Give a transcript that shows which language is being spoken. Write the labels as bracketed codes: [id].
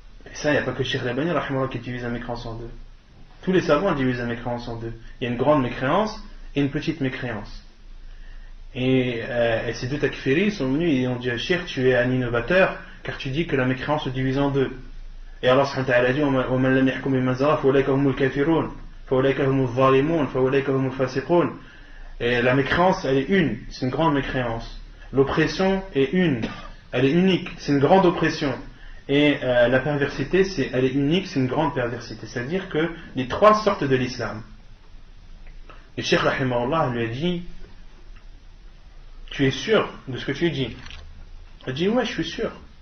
[fr] Et ça, il n'y a pas que Cheikh Al-Albani qui divise la mécréance en deux. Tous les savants divisent la mécréance en deux. Il y a une grande mécréance et une petite mécréance. Et ces deux takfiris sont venus et ont dit à Cheikh: tu es un innovateur, car tu dis que la mécréance se divise en deux. Et Allah subhanahu wa ta'ala dit: [ar] وَمَنْ لَمْ يَحْكُمْ بِمَا أَنزَلَ اللَّهُ فَأُولَئِكَ هُمُ الْكَافِرُونَ فَأُولَئِكَ هُمُ الظَّالِمُونَ فَأُولَئِكَ هُمُ الْفَاسِقُونَ. [fr] Et la mécréance, elle est une, c'est une grande mécréance. L'oppression est une, elle est unique, c'est une grande oppression. Et la perversité, elle est unique, c'est une grande perversité. C'est-à-dire que les trois sortent de l'islam. Et Cheikh rahimahullah lui a dit: tu es sûr de ce que tu dis? Il a dit: ouais, je suis sûr.